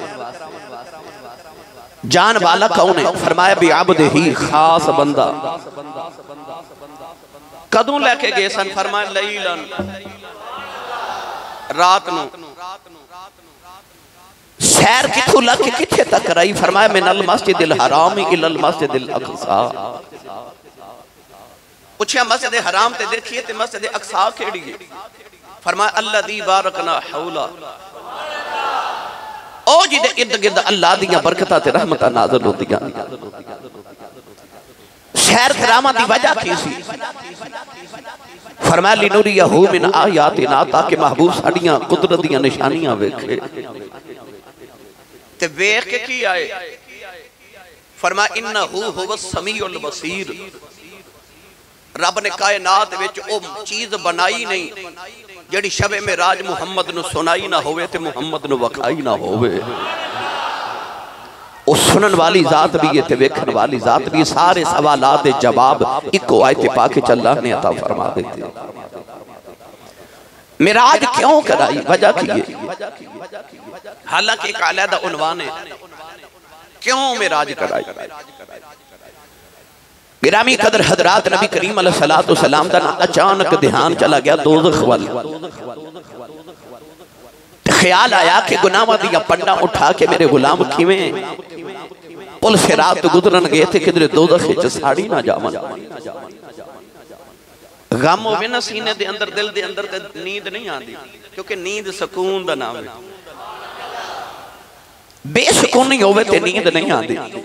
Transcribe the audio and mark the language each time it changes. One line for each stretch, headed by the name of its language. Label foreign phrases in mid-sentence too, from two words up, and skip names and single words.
Punjabi: جان والا کون ہے? فرمایا بعبدہ، خاص بندہ. کدوں لے کے گئے سن؟ فرمایا لیلاً، رات نوں. سیر کتھوں لگ کے کتھے تک کرائی?
Arabic: فرمایا من المسجد الحرام إلى المسجد الأقصى.
Punjabi: پچھیا مسجد حرام تے دیکھیے تے مسجد اقصیٰ کہڑی ہے?
Arabic: فرمایا الذي باركنا حوله,
Punjabi: او جدے ارد گرد اللہ دیاں برکتاں تے رحمتاں نازل ہوندیاں. سیر کراون دی وجہ کی سی?
Arabic: فرمایا لنريه من آياتنا,
Punjabi: تاکہ محبوب ساڈیاں قدرت دیاں نشانیاں ویکھے. تے ویکھ کے کی آئے?
Arabic: فرمایا إنه هو السميع البصير.
Punjabi: رب نے کائنات وچ او چیز بنائی نہیں جہڑی شبِ معراج محمد نوں سنائی نہ ہووے تے محمد نوں وکھائی نہ ہووے. او سنن والی ذات وی ہے تے ویکھن والی ذات وی. سارے سوالات دے جواب اکو آیت پاک چ اللہ نے عطا فرما دتے. معراج کیوں کرائی؟ وجہ کی ہے? حالانکہ ایک علیحدہ عنوان ہے کیوں معراج کرائی. گرامی قدر حضرات، نبی کریم
Arabic: عليه الصلاة والسلام
Punjabi: دا اچانک دھیان چلا گیا دوزخ ول. خیال آیا کہ گناہاں دیاں پنڈاں اٹھا کے میرے غلام کیویں پل صراط توں گزرن گئے تھے کدھرے دوزخ چ ساڑی نہ جاون غم ہووے نہ سینے دے اندر دل دے اندر تے نیند نہیں آتی کیونکہ نیند سکون دا نام ہے بے سکونی ہووے تے نیند نہیں آتی क्योंकि नींद सुकून दा नाम है बेसुकूनी होवे ते नींद नहीं आती